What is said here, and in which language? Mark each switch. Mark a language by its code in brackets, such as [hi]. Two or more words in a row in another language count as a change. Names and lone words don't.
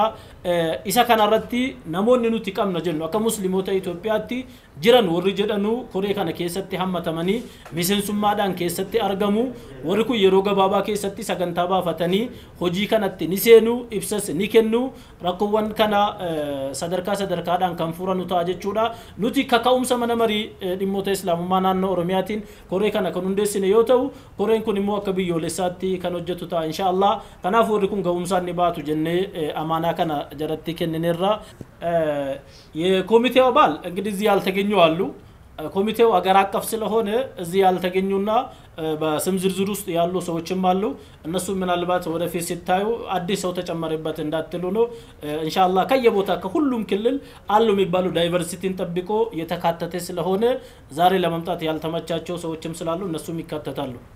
[om] Isa kana irratti namoonni nuti qabna jennu akka musliimoota Itoophiyaatti jiran warri jedhanu koree kana keessatti hammatamanii miseensummaadhaan keessatti argamu warri kun yeroo gabaabaa keessatti sagantaa baafatanii hojii kanatti ni seenu ibsas ni kennu rakkoowwan kana sadarkaadhaan kan furanu ta'a jechuudha. Nuti kaka'umsa mana marii dhimmoota islaamummaa naannoo Oromiyaatiin koree kana kan hundeessine yoo ta'u koreen kun immoo akka biyyoolessaatti kan hojjetu ta'a inshallah. Kanaaf warri kun ga'umsaan ni baatu jennee amaanaa kana jalatti kennineerra. [am] የኮሚቴው አባል እንግዲህ እዚህ ያልተገኙ አሉ። ኮሚቴው አገር አቀፍ ስለሆነ እዚህ ያልተገኙና በስም ዝርዝር ውስጥ ያሉ ሰዎችም አሉ። እነሱ ምናልባት ወደፊት ሲታዩ አዲስ ሰው ተጨመረበት እንዳትሉ ነው። ኢንሻአላህ ከየቦታ ከሁሉም ክልል አሉ የሚባሉ ዳይቨርሲቲን ጠብቆ የተካተተ ስለሆነ ዛሬ ለመምጣት ያልተመቻቸው ሰዎችም ስላሉ እነሱም ይካተታሉ።